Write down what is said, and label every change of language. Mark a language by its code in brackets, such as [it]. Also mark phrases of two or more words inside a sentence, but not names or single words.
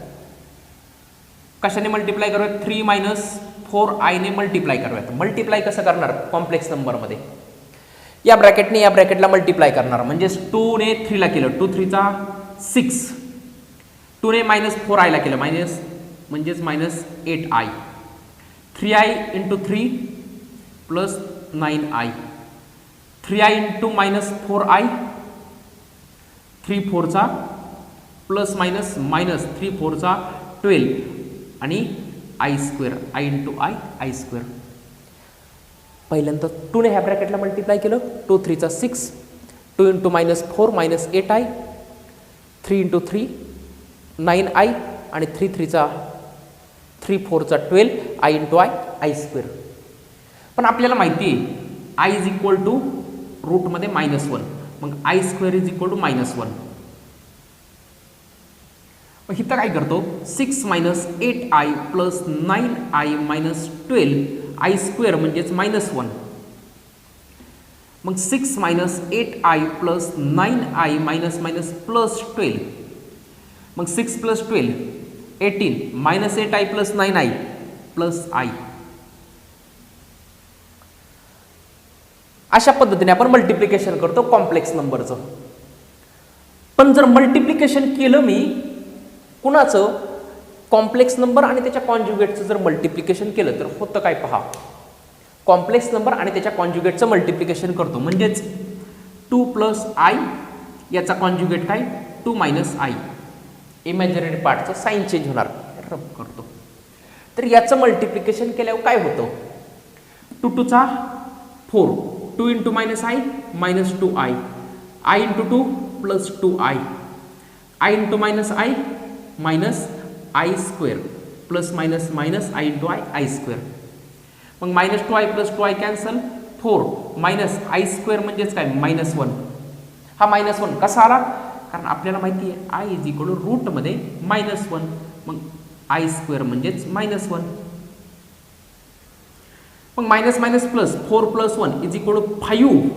[mr] कशाने मल्टिप्लाय करूयात 3 - 4i ने मल्टिप्लाय करूयात. मल्टिप्लाय कसं करणार [en] complex number [mr] या ब्रॅकेटने या ब्रॅकेटला मल्टिप्लाय करणार म्हणजे 2 ने 3 ला केलं 2 × 3 = 6. 2 ने -4i ला केलं म्हणजेच -8i. 3i × 3 + 9i. 3i × -4i 3 × 4 ± -3 × 4 = 12 आणि i². i × i². पहिल्यांदा 2 ने ह्या ब्रॅकेटला मल्टिप्लाय केलं 2 × 3 = 6. 2 × -4 - 8i. 3 × 3 9i आणि 3 × 4 = 12 i × i². पण आपल्याला माहिती आहे i = रूटमध्ये -1 मग i² = -1. मग इथं काय करतो 6 - 8i + 9i - 12 i² म्हणजेच -1. मग 6 - 8i + 9i - +12 मग 6 + 12 18 -8i + 9i + i. अशा पद्धतीने आपण मल्टिप्लिकेशन करतो [en] complex number. [mr] पण जर मल्टिप्लिकेशन केलं मी कुणाचं [en] complex number [mr] आणि त्याच्या कॉन्जुगेटचं जर मल्टिप्लिकेशन केलं तर होतं काय पहा. [en] complex number [mr] आणि त्याच्या कॉन्जुगेटचं मल्टिप्लिकेशन करतो म्हणजेच 2 + i याचा कॉन्जुगेट काय 2 - i. [en] imaginary part sign change [mr] होणार रब करतो. तर याचं मल्टिप्लिकेशन केल्यावर काय होतं [en] 2 × 2 = 4 2 into minus i minus 2i, i into 2 plus 2i, i into minus i minus i square plus minus minus i into i, i square प्लस मायनस मायनस आय इंटू आय, आय स्क्वेअर. मग minus 2i plus 2i cancel, 4 minus i square [mr] म्हणजेच काय [en] minus 1. [mr] हा मायनस 1 कसा आला, कारण आपल्याला माहिती आहे [en] i is equal to root minus 1, [mr] मग [en] i square [mr] म्हणजेच मायनस 1. [en] मग minus minus plus 4 plus 1 is equal to 5.